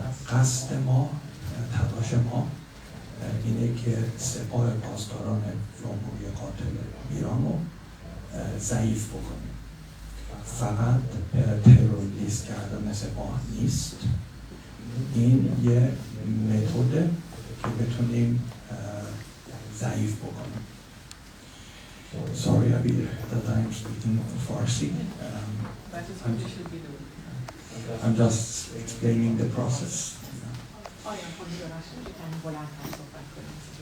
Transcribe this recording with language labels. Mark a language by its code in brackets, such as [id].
[fa] قصد ما، تلاش ما اینه که سپاه پاسداران جمهوری قاتل ایران رو ضعیف بکنیم. فقط تروریست کردن سپاه نیست، این یه متده که بتونیم ضعیف بکنیم. [en] Sorry, Abir, that I am speaking Farsi. That is what you should be doing. I'm just explaining the process. [fa] آیا خودی دارش کمی بلندتر صحبت کنید؟